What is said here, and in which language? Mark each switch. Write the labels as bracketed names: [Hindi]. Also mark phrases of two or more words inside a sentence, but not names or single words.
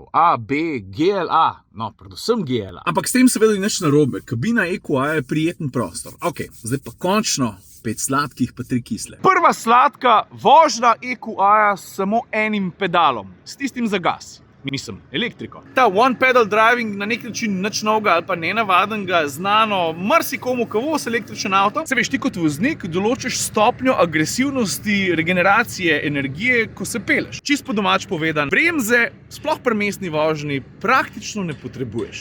[Slovenian] A, B, GLA. No, predvsem GLA. Ampak s tem seveda ni nič narobe. Kabina EQA je prijeten prostor. Ok, zdaj pa končno 5 sladkih pa 3 kisle. Prva sladka vožnja EQA s samo enim pedalom, s tistim za gas. Mislim, elektriko. Ta [English] one pedal driving [Slovenian] na nek način nič novega ali pa nenavadnega, znano marsikomu, ki vozi električen avto. Se veš, ti kot voznik določiš stopnjo agresivnosti regeneracije energije, ko se peleš. Čist po domač povedan, bremze, sploh pri mestni vožnji, praktično ne potrebuješ.